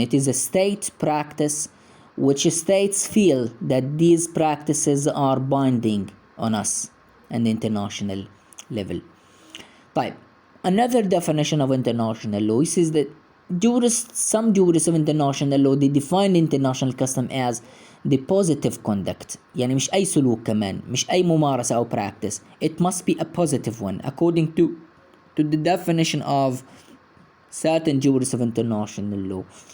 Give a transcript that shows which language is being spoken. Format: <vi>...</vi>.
<en>It is a state practice which states feel that these practices are binding on us and the international level. طيب, another definition of international law is that some jurists of international law, they define international custom as the positive conduct.</en> <ar>يعني مش أي سلوك كمان, مش أي ممارسة أو practice.</ar> <en>It must be a positive one according to the definition of certain jurists of international law.</en>